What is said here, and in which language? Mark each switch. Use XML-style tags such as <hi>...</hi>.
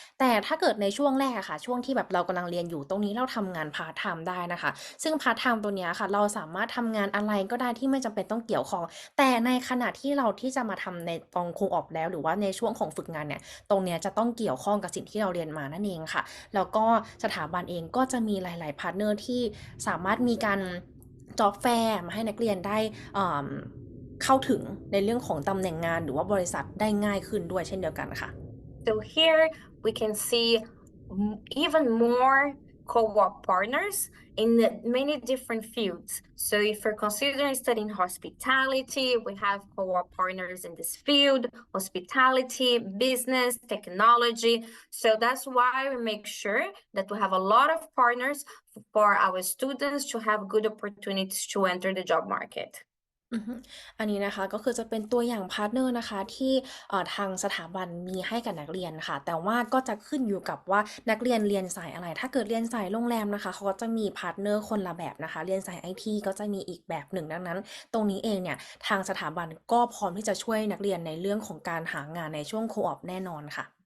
<th>แต่ถ้าเกิดในช่วงแรกอะค่ะช่วงที่แบบเรากำลังเรียนอยู่ตรงนี้เราทำงานพาร์ทไทม์ได้นะคะซึ่งพาร์ทไทม์ตัวเนี้ยค่ะเราสามารถทำงานอะไรก็ได้ที่ไม่จำเป็นต้องเกี่ยวข้องแต่ในขณะที่เราที่จะมาทำในตอนโคออปแล้วหรือว่าในช่วงของฝึกงานเนี่ยตรงเนี้ยจะต้องเกี่ยวข้องกับสิ่งที่เราเรียนมานั่นเองค่ะแล้วก็สถาบันเองก็จะมีหลายๆพาร์ทเนอร์ที่สามารถมีการจ็อบแฟร์มาให้นักเรียนได้เข้าถึงในเรื่องของตำแหน่งงานหรือว่าบริษัทได้ง่ายขึ้นด้วยเช่นเดียวกันค่ะ</th> <en>So here we can see even more co-op partners in many different fields. So if you're considering studying hospitality, we have co-op partners in this field, hospitality, business, technology. So that's why we make sure that we have a lot of partners for our students to have good opportunities to enter the job market.</en> <th>อันนี้นะคะก็คือจะเป็นตัวอย่างพาร์ทเนอร์นะคะที่ทางสถาบันมีให้กับนักเรียนค่ะแต่ว่าก็จะขึ้นอยู่กับว่านักเรียนเรียนสายอะไรถ้าเกิดเรียนสายโรงแรมนะคะเขาก็จะมีพาร์ทเนอร์คนละแบบนะคะเรียนสาย IT ก็จะมีอีกแบบหนึ่งดังนั้นตรงนี้เองเนี่ยทางสถาบันก็พร้อมที่จะช่วยนักเรียนในเรื่องของการหางานในช่วงโคออปแน่นอนค่ะ</th>